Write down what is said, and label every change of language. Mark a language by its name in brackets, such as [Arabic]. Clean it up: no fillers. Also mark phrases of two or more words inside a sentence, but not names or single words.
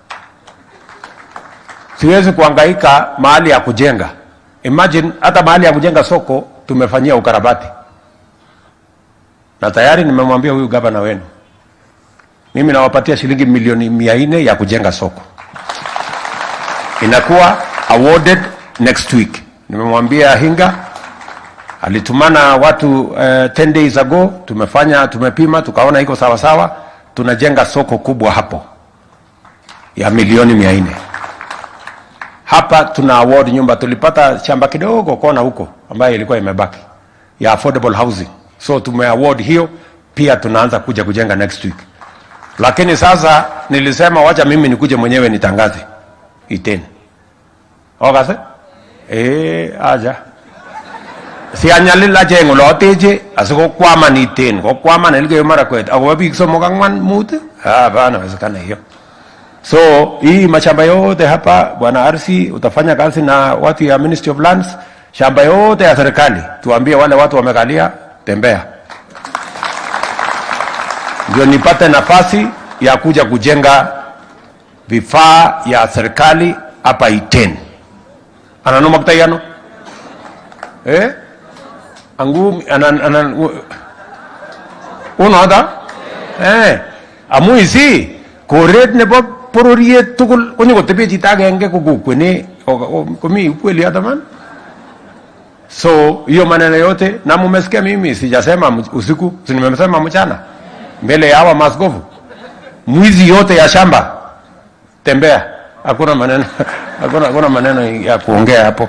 [Swahili] Siwezi kuhangaika mahali ya kujenga. Imagine hata mahali ya kujenga soko tumefanyia ukarabati. Na tayari nimemwambia huyu gavana wenu, mimi nawapatia shilingi milioni 400 ya kujenga soko. Inakuwa [English] awarded next week. [Swahili] Nimemwambia Hinga, alitumana watu [English] 10 days ago, [Swahili] tumepima, tukaona iko sawa sawa, tunajenga soko kubwa hapo ya milioni 400. Hapa tuna award nyumba, tulipata shamba kidogo kona huko ambayo ilikuwa imebaki ya [English] affordable housing. [Swahili] So tume award hiyo, pia tunaanza kuja kujenga [English] next week. [Swahili] Lakini sasa nilisema wacha mimi nikuje mwenyewe nitangaze Iten. [Kalenjin] Okase? Aja. Si anyalila jengo loteje asiko kwama ni Iten, ko kwama na Elgeyo Marakwet. Ako biik somok ang'wan mut? [Swahili] Bana wezekana hiyo. So hii mashamba yote hapa bwana Arsi, utafanya kazi na watu ya Ministry of Lands, shamba yote ya serikali tuambie wale watu wamekalia, tembea. Ndio nipate nafasi ya kuja kujenga vifaa ya serikali hapa Iten. [Kalenjin] Ananoma kutayano? Angu unoda? Amuisi koret nebo pororiet tugul konyo kotepe chito agenge kukukwene komi [Swahili] ukweli hata [Kalenjin] man. [Swahili] So hiyo maneno yote na mumesikia mimi sijasema usiku, si nimesema mchana mbele ya hawa maskofu. Mwizi yote ya shamba tembea, hakuna maneno ya kuongea hapo.